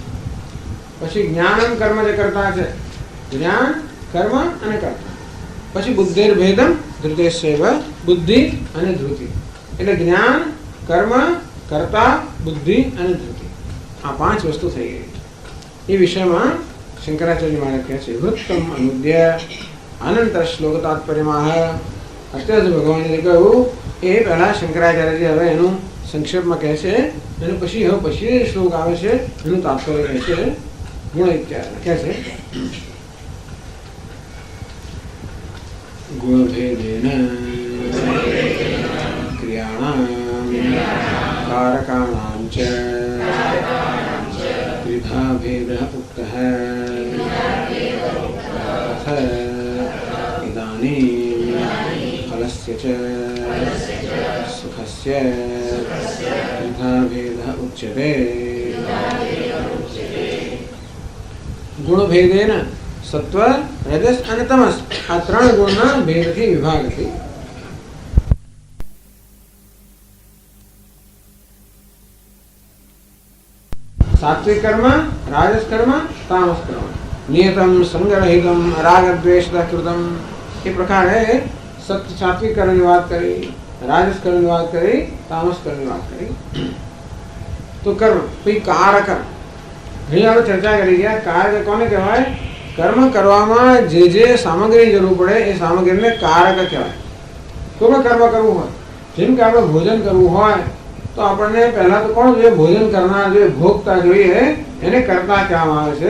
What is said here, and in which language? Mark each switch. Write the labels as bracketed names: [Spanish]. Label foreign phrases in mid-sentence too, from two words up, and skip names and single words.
[Gujarati] પછી જ્ઞાન કર્મ જે કરતા છે, જ્ઞાન, કર્મ અને કર્તા. પછી [Sanskrit] बुद्धिर भेदम धृतेशैव, [Gujarati] બુદ્ધિ અને ધૃતિ. એટલે જ્ઞાન, કર્મ, કર્તા, બુદ્ધિ અને ધૃતિ, આ પાંચ વસ્તુ થઈ ગઈ. એ વિષયમાં શંકરાચાર્ય મહારાજ કહે છે, [Sanskrit] वृत्तम अनुद्य अनंतर श्लोक तात्पर्यमाह [Gujarati] અત્યારે ભગવાને કહ્યું એ પહેલા શંકરાચાર્યજી હવે એનું સંક્ષેપમાં કહે છે અને પછી હવે પછી શ્લોક આવે છે એનું તાત્પર્ય કહે છે ગુણ ઇત્યાદિ કહે છે [Sanskrit] गुणभेदेन क्रियाणाम कारकाणाम च त्रिधा भेदः उक्तः इदानीं फलस्य च सुखस्य तथा भेदः उच्यते। गुणभेदेन सत्व रजस [Gujarati] અને તમસ આ ત્રણ ગુણના ભેદથી વિભાગથી [Sanskrit] सात्विक कर्म, राजस कर्म, तामस कर्म, नियतम संग्रहितम राग द्वेष कृतम। [Hindi] ये प्रकार है सत्य सात्विक कर्म की बात करी, राजस कर्म की बात करी, तामस कर्म की बात करी। तो कर्म कोई कारक [Gujarati] અહીં આપણે ચર્ચા કરી ગયા કારક કોને કહેવાય? કર્મ કરવામાં જે સામગ્રી જરૂર પડે એ સામગ્રીને કારક કહેવાય। કોઈ કર્મ કરવું હોય જેમ કે આપણે ભોજન કરવું હોય तो આપણને પહેલા તો કોણ જોઈએ? ભોજન કરનાર જોઈએ, ભોગતા જોઈએ, એને કર્તા કહેવામાં આવે છે।